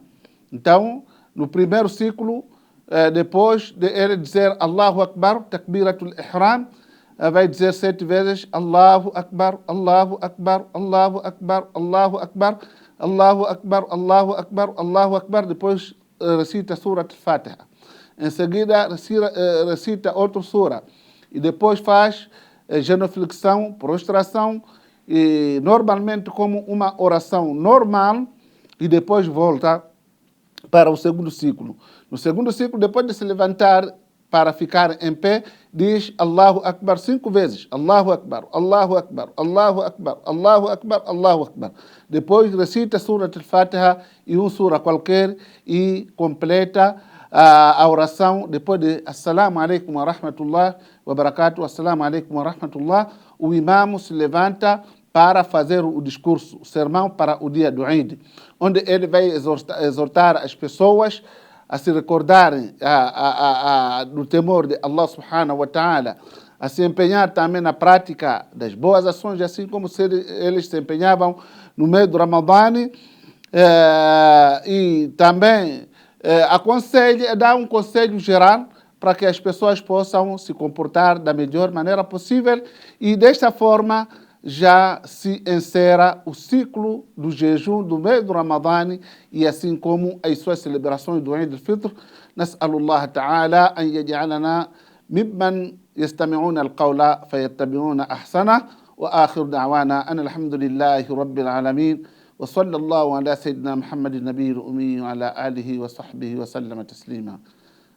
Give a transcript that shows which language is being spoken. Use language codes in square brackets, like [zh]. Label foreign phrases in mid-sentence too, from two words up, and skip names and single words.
[pt] Então, no primeiro ciclo, depois de ele dizer [ar] الله أكبر، تكبيرة الإحرام, [pt] vai dizer [ar] 7 vezes الله أكبر، الله أكبر، الله أكبر، الله أكبر، الله أكبر، الله أكبر، الله أكبر. [pt] Depois recita Surat al-Fatiha. Em seguida, recita outra sura. E depois faz genuflexão, prostração, e normalmente como uma oração normal, e depois volta para o segundo ciclo. No segundo ciclo, depois de se levantar para ficar em pé, diz [ar] الله أكبر [pt] 5 vezes. [ar] الله أكبر، الله أكبر، الله أكبر، الله أكبر، الله أكبر. [pt] Depois recita Surat al-Fatiha e uma sura qualquer e completa a oração. Depois de [ar] السلام عليكم ورحمة الله وبركاته، السلام عليكم ورحمة الله, [pt] o imamo se levanta para fazer o discurso, o sermão para o dia do Eid, onde ele vai exortar as pessoas a se recordarem do temor de [ar] الله سبحانه وتعالى, [pt] a se empenhar também na prática das boas ações, assim como eles se empenhavam no meio do Ramadã, e também dá um conselho geral para que as pessoas possam se comportar da melhor maneira possível, e desta forma já se encerra o ciclo do jejum do mês do Ramadã, e assim como as suas celebrações do Eid al-Fitr. [ar] نسأل الله تعالى أن يجعلنا ممن يستمعون القول فيتبعون أحسنه، وآخر دعوانا أن الحمد لله رب العالمين، وصلى الله على سيدنا محمد النبي الأمي وعلى آله وصحبه وسلم تسليما.